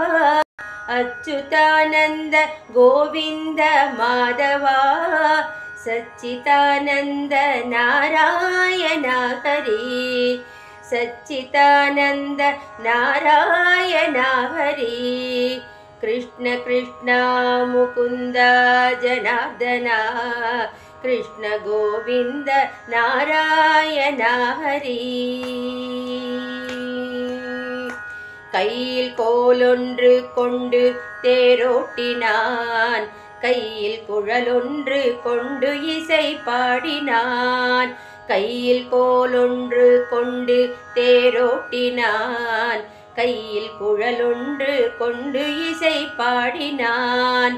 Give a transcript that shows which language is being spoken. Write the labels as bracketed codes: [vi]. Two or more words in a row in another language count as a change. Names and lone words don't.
[sa] अच्युतानंद गोविंद माधवा सच्चिदानंद नारायण हरि सच्चिदानंद नारायण हरि कृष्ण कृष्ण मुकुंद जनार्दन कृष्ण गोविंद नारायण हरि [ta] கையில் கோலொன்று கொண்டு தேரோட்டினான் கையில் குழலொன்று கொண்டு இசை பாடினான் கையில் கோலொன்று கொண்டு தேரோட்டினான் கையில் குழலொன்று கொண்டு இசை பாடினான்